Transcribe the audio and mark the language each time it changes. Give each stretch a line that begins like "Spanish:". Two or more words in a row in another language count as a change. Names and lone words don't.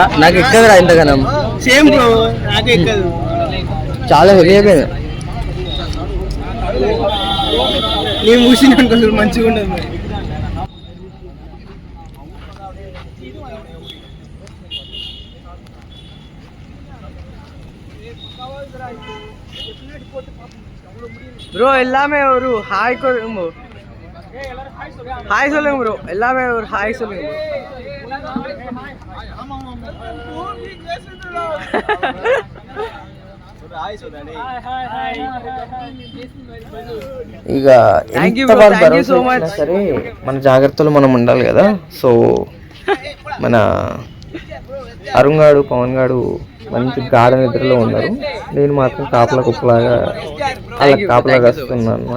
Telugu: నాకు ఎక్కదరా ఇంతగానం,
English: same bro
Telugu: నాకు ఎక్కదు, చాలా హెవీ అయిపోయింది. నేను మూసినాను కొంచెం మంచిగా ఉండదు మరి.
Tamil: ப்ரோ எல்லாமே ஒரு ஹாய் சொல்லுங்க, ஹாய் சொல்லுங்க ப்ரோ, எல்லாமே ஒரு ஹாய் சொல்லுங்க.
Telugu: ఇక సరే మన జాగ్రత్తలు మనం ఉండాలి కదా. సో మన అరుణ్ గాడు పవన్ గాడు మంచి గాఢ నిద్రలో ఉన్నారు, నేను మాత్రం కాపలా కుప్పలాగా అలా కాపలా కాస్తున్నాను అనమాట.